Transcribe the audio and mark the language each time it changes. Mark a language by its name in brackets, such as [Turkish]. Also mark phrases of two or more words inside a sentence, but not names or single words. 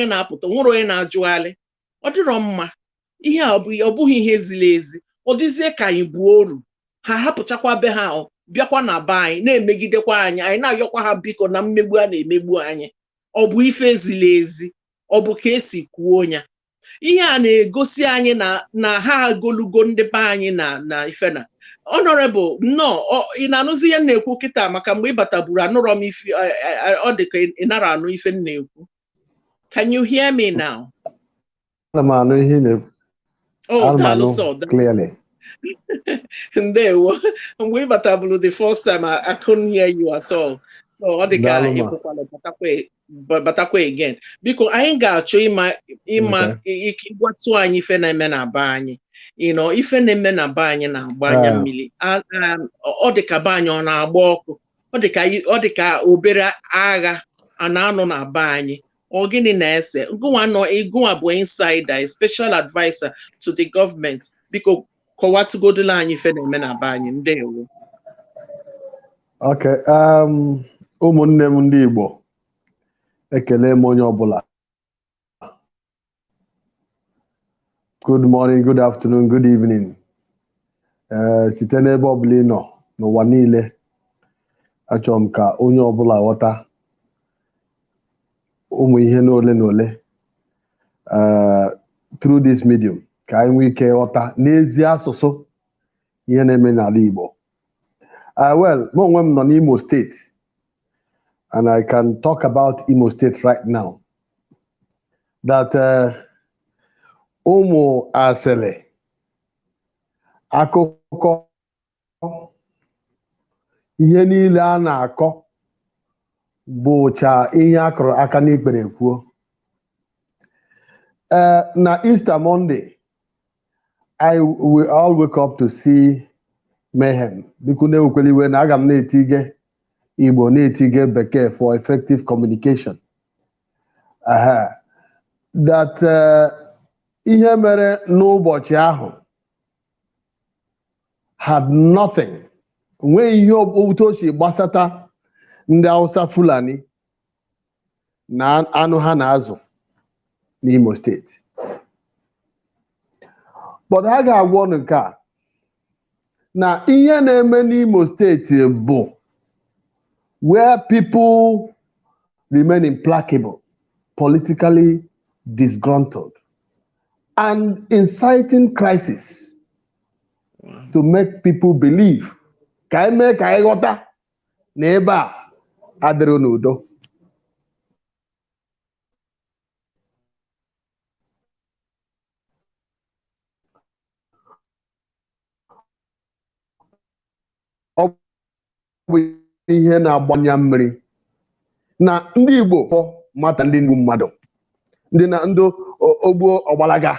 [Igbo] na-apụta nwere onye na-ajụgharị ọ dịrọ mma ihe a ọ bụghị ihe ziri ezi ọ dịzie ka anyị bụ oru ha hapụchakwa be ha bịakwa na be anyị na-emegidekwa anyị na-ayọkwa ha biko na mmegbu a na-emegbu anyị ọ bụ ife ziri ezi ọ bụ ka esi kwuo ya ihe a na-egosi anyị na ha agolugo ndị be anyị na ife na honorable nnọọ ị na-anụzi ihe na-ekwu kịta maka mgbe ị bataburu anụrọ m ife ọ dị ka ị nara anụ ife na-ekwu. [English] Can you hear me now? [Igbo] Anụ ihe na-ekwu. [English] Oh, clearly. Ndewo. [Igbo] Mgbe ị bataburu [English] the first time I couldn't hear you at all. [Igbo] So ọ dị ka ịkwụkwala batakwa again. Biko anyị ga-achọ ịma ike ịgwatụ anyị ife na-eme na be anyị. Ife na-eme na be anyị na-agba anya mmiri. Ọ dị ka be anyị ọ na-agba ọkụ. Ọ dị ka obere agha a na-anọ na be anyị. Ọ gịnị na-ese? Gụnwa bụ [English] insider, a special advisor to the government. [Igbo] Biko kọwatụgodola anyị ife na-eme na be anyị. Ndewo. [English] Okay. [Igbo] Ụmụnne m ndị Igbo, ekele m onye ọbụla. [English] Good morning, good afternoon, good evening. [Igbo] Site n'ebe ọbụla ị nọ n'ụwa niile, achọrọ m ka onye ọbụla ghọta ụmụ ihe n'ole n'ole [English] through this medium, [Igbo] ka anyị nwee ike ghọta n'ezi asụsụ ihe na-eme n'ala Igbo. [English] Well, [Igbo] m onwe m nọ n'Imo State, [English] and I can talk about Imo State right now. [Igbo] That ụmụ asịrị akụkọ ihe niile a na-akọ bụcha ihe akụrụ aka n'ikpere kwuo. [English] Na Easter Monday, I will all wake up to see mayhem. [Igbo] Biko na-ewekwele iwe na aga m na-etige Igbo na-etige Bekee [English] for effective communication. [Igbo] That ihe mere n'ụbọchị ahụ [English] had nothing. [Igbo] Nweghị ihe otu o si gbasata ndị Hausa Fulani na anụ ha na-azụ n'Imo State. But ha ga-agwa ọnụ nke a na ihe na-eme n'Imo State bụ [English] where people remain implacable, politically disgruntled, and inciting crisis to make people believe [Igbo] ka eme ka anyị ghọta na ebe a adịrị n'udo. Ọ bụ ihe na-agbanya mmiri na ndị Igbo mata ndị Igbo mmadụ, ndị na ndị ogbo ọgbalaga.